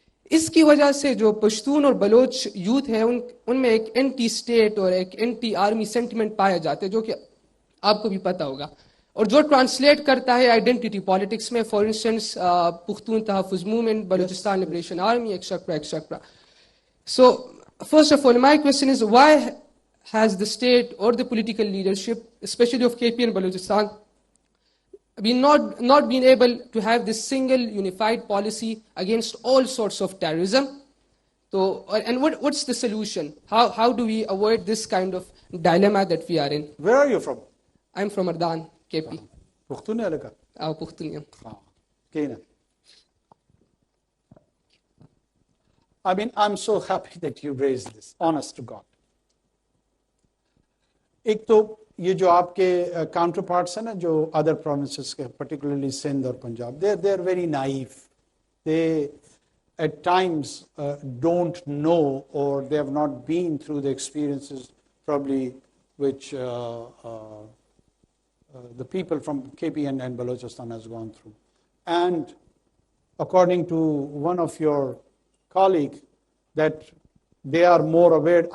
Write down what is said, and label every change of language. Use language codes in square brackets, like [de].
[hi] इसकी वजह से जो पश्तून और बलोच यूथ है उनमें एक एंटी स्टेट और एक एंटी आर्मी सेंटिमेंट पाया जाता है, जो कि आपको भी पता होगा, और जो ट्रांसलेट करता है आइडेंटिटी पॉलिटिक्स में। For instance Pukhtun तहफ़्फ़ुज़ movement, Balochistan liberation army, etcetera etcetera. [en] So, first of all, my question is, why has the state or the political leadership, especially of KP and Balochistan, not been able to have this single unified policy against all sorts of terrorism? So, and what's the solution? How do we avoid this kind of dilemma that we are in? Where are you from? I'm from Ardan, KP. [ps] Pukhtunia laka? Pukhtunia. Kena. [en] I mean, I'm so happy that you raised this, honest to God. [hi] एक तो ये जो आपके counter parts हैं ना जो other provinces के, [en] particularly [hi] Sindh और Punjab, [en] they're very naive. They at times don't know, or they have not been through the experiences probably which the people from KP and Balochistan has gone through. And according to one of your colleague, that they are more aware.